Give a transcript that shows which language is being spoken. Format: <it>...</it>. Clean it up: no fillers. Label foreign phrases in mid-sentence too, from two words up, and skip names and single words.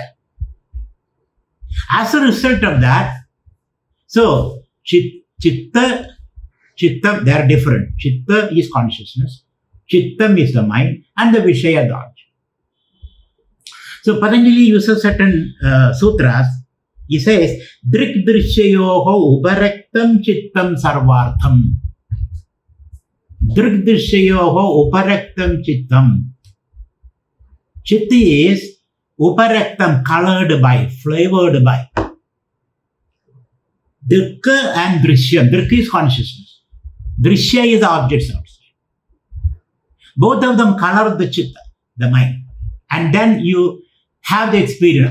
<en>As a result of that, so chitta, they are different. Chitta is consciousness, chittam is the mind, and the vishaya, the object. So Patanjali uses certain sutras. He says,</en> <sa>दृक् दृश्ययोः उपरक्तं चित्तं सर्वार्थम्. दृक् दृश्ययोः उपरक्तं चित्तम्.</sa> <en>Chitti is uparektam, colored by, flavored by. Drikka and drishyam. Drikka is consciousness. Drishya is the objects outside. Both of them color the chitta, the mind. And then you have the experience.</en>